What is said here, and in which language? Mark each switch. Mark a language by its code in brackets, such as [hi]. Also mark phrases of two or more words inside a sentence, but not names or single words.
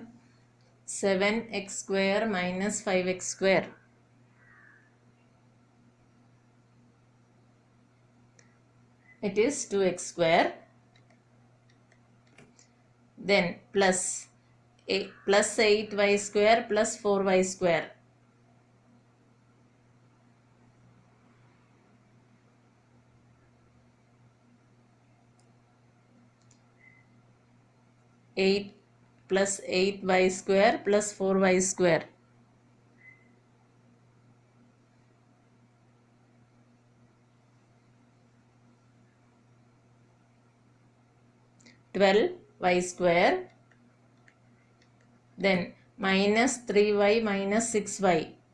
[en] 7x square minus 5x square. It is 2x square. Then plus 8y square plus 4y square. Eight plus 8y square plus 4y square. y square. Then minus 3y minus 6y.